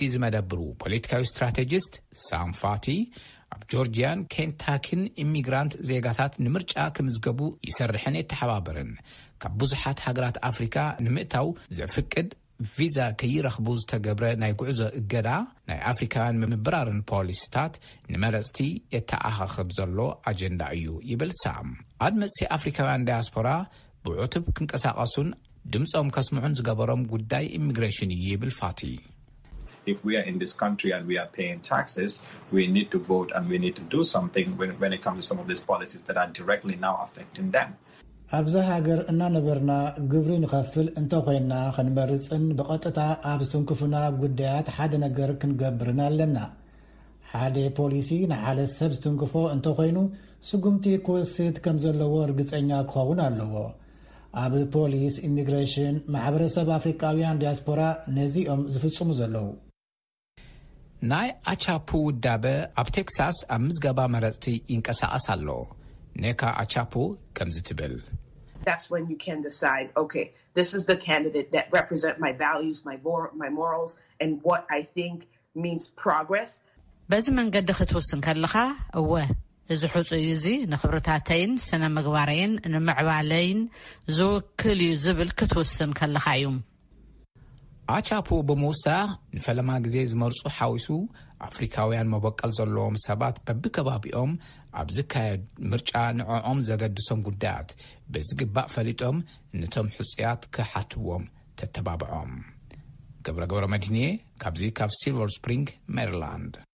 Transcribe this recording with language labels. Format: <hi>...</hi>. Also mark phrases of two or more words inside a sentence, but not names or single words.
<ti>ዝመደብሩ ፖለቲካዊ ስትራቴጂስት ሳም ፋቲ ኣብ ጆርጂያን ኬንታኪን ኢሚግራንት ዜጋታት ንምርጫ ክምዝገቡ ይሰርሕን የተሓባበርን ካብ ብዙሓት ሃገራት ኣፍሪካ ንምእታው ዘፍቅድ ቪዛ ከይረኽቡ ዝተገብረ ናይ ጉዕዞ እገዳ ናይ ኣፍሪካውያን ምብራርን ፖሊስታት ንመረፅቲ የተኣኻኽብ ዘሎ ኣጀንዳ እዩ ይብል ሳም። ኣድመፅቲ ኣፍሪካውያን ዳያስፖራ ብዕቱብ ክንቀሳቐሱን ድምፆም ከስምዑን ዝገበሮም ጉዳይ ኢሚግሬሽን እዩ ይብል ፋቲ።</ti> <en>If we are in this country and we are paying taxes, we need to vote and we need to do something when it comes to some of these policies that are directly now affecting them.</en> <ti>ኣብዛ ሃገር እናነበርና ግብሪ ንኸፍል እንተኾይና ክንመርፅን ብቐጥታ ኣብ ዝትንክፉና ጉዳያት ሓደ ነገር ክንገብርን ኣለና። ሓደ ፖሊሲ ንሓደ ሰብ ዝትንክፎ እንተኾይኑ ስጉምቲ ክወስድ ከም ዘለዎ ርግፀኛ ክኸውን ኣለዎ። ኣብ ፖሊስ፣ ኢሚግሬሽን፣ ማሕበረሰብ ኣፍሪካውያን ዲያስፖራ ነዚኦም ዝፍጽሙ ዘለዉ። ናይ ኣቻፑ ውዳበ ኣብ ቴክሳስ ኣብ ምዝገባ መረፅቲ ይንቀሳቐስ ኣሎ። ኔካ አቻፖ ከምዚ ትብል</ti> <en>That's when you can decide, okay, this is the candidate that represent my values, my morals, and what I think means progress.</en> <ti>በዚ መንገዲ ክትወስን ከለኻ እወ እዚ ሕፁ እዚ ንኽብርታተይን ስነ ምግባረይን ንምዕባለይን ዝውክል እዩ ዝብል ክትወስን ከለኻ እዩ። አቻፖ ብምውሳኽ ንፈለማ ግዜ ዝመርፁ ሓዊሱ ኣፍሪካውያን መበቀል ዘለዎም ሰባት በብከባቢኦም ኣብ ዝካየድ ምርጫ ንዕኦም ዘገድሶም ጉዳያት በዝግባእ ፈሊጦም ነቶም ሕፅያት ክሓትዎም ተተባብዖም። ገብረ መድህንየ ካብዚ ካብ ሲልቨር ስፕሪንግ ሜሪላንድ።</ti>